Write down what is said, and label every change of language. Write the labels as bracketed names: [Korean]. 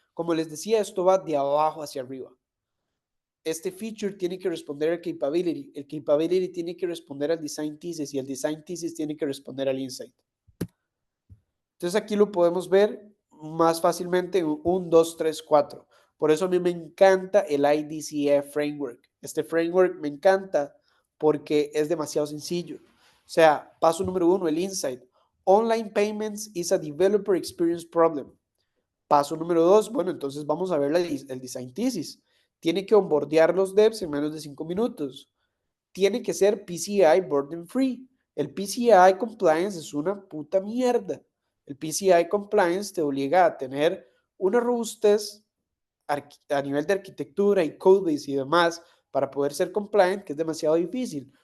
[Spanish] Como les decía, esto va de abajo hacia arriba. Este feature tiene que responder al capability, el capability tiene que responder al design thesis y el design thesis tiene que responder al insight. Entonces aquí lo podemos ver más fácilmente en 1, 2, 3, 4. Por eso a mí me encanta el IDCF framework. Este framework me encanta porque es demasiado sencillo. O sea, paso número 1, el insight. [English] Online payments is a developer experience problem. [Spanish] Paso número 2, bueno, entonces vamos a ver el design thesis. Tiene que onboardear los devs en menos de 5 minutos. Tiene que ser PCI burden free. El PCI Compliance es una puta mierda. El PCI Compliance te obliga a tener una robustez a nivel de arquitectura y codebase y demás para poder ser compliant, que es demasiado difícil.